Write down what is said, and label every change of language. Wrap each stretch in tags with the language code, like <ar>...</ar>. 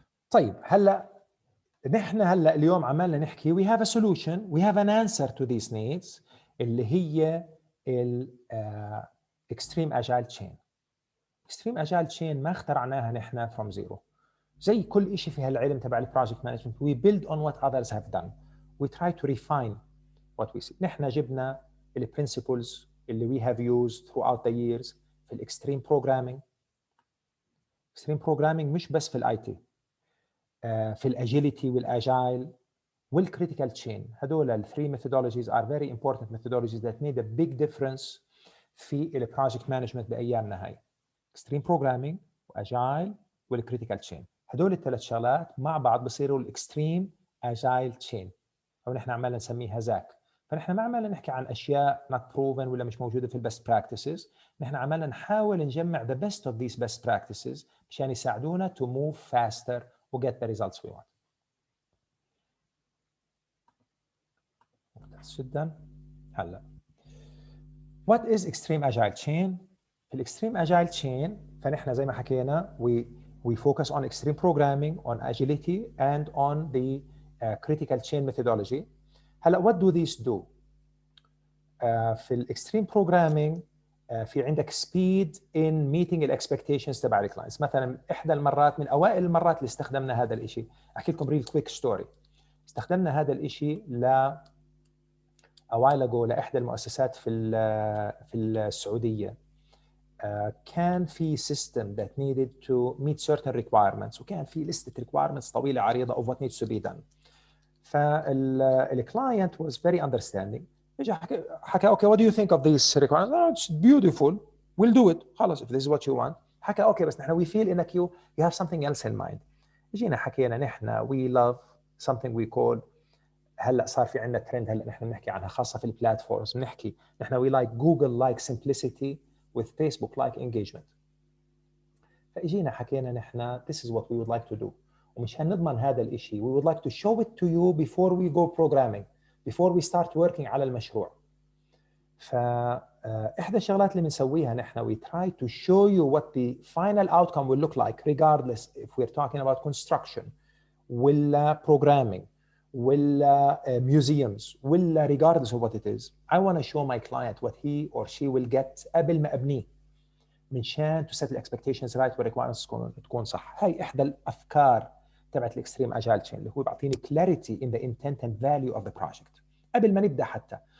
<ar>طيب هلا نحن اليوم عمالنا نحكي</ar> <en>we have a solution, we have an answer to these needs</en> <ar>اللي هي ال extreme agile chain. extreme agile chain ما اخترعناها نحن</ar> <en>from zero.</en> <ar>زي كل شيء في هالعلم تبع البروجكت مانجمنت</ar> <en>we build on what others have done. We try to refine what we see.</en> <ar>نحن جبنا ال</ar> <en>principles اللي we have used throughout the years في ال extreme programming.</en> <ar>extreme programming مش بس في الاي تي، في الاجيليتي والاجايل والكريتيكال تشين.</ar> <en>هدول الثري methodologies are very important methodologies that made a big difference</en> <ar>في البروجكت مانجمنت بايامنا هاي. extreme programming واجايل والكريتيكال تشين، هدول الثلاث شغلات مع بعض بصيروا الاكستريم اجايل تشين، او نحن عمالنا نسميها زاك. فنحن ما عمالنا نحكي عن اشياء</ar> <en>not proven</en> <ar>ولا مش موجوده في البست براكتسز، نحن عمالنا نحاول نجمع</ar> <en>the best of these best practices</en> <ar>مشان يساعدونا</ar> <en>to move faster</en> <ar>و</ar> <en>get the results we want.</en> <ar>ممتاز جدا.</ar> <en>هلا what is extreme agile chain؟</en> <ar>في الاكستريم اجايل تشين فنحن زي ما حكينا</ar> <en>we focus on extreme programming, on agility and on the critical chain methodology.</en> <ar>هلا</ar> <en>what do these do؟</en> <ar>في الاكستريم بروجرامينج في عندك</ar> <en>speed in meeting</en> <ar>الاكسبكتيشنز تبع الكلاينتس. مثلا احدى المرات من اوائل المرات اللي استخدمنا هذا الشيء، احكي لكم ريل كويك ستوري. استخدمنا هذا الشيء</ar> <en>a while ago</en> <ar>لاحدى المؤسسات في السعوديه.</ar> <en>كان في system that needed to meet certain requirements</en> <ar>وكان في لستة</ar> <en>requirements</en> <ar>طويلة عريضة</ar> <en>of what needs to be done. فالclient was very understanding.</en> <ar>اجى حكى اوكي</ar> <en>what do you think of these requirements؟ it's beautiful, we'll do it. خلص if this is what you want.</en> <ar>حكى اوكي بس نحن</ar> <en>we feel انك you have something else in mind.</en> <ar>جينا حكينا نحن</ar> <en>we love something we call،</en> <ar>هلا صار في عندنا ترند هلا نحن بنحكي عنها خاصة في البلاتفورمز، بنحكي نحن</ar> <en>we like Google like simplicity with Facebook like engagement. فاجينا حكينا نحن this is what we would like to do،</en> <ar>ومشان نضمن هذا الشيء</ar> <en>we would like to show it to you before we go programming, before we start working على المشروع.</en> <ar>فإحدى الشغلات اللي بنسويها نحن</ar> <en>we try to show you what the final outcome will look like regardless if we're talking about construction ولا programming ولا museums ولا regardless of what it is. I want to show my client what he or she will get</en> <ar>قبل ما أبنيه منشان</ar> <en>to set the expectations right والrequirements تكون صح.</en> <ar>هاي إحدى الأفكار تبعت الاكستريم اجايل تشين اللي هو بيعطيني</ar> <en>clarity in the intent and value of the project</en> <ar>قبل ما نبدا حتى.</ar>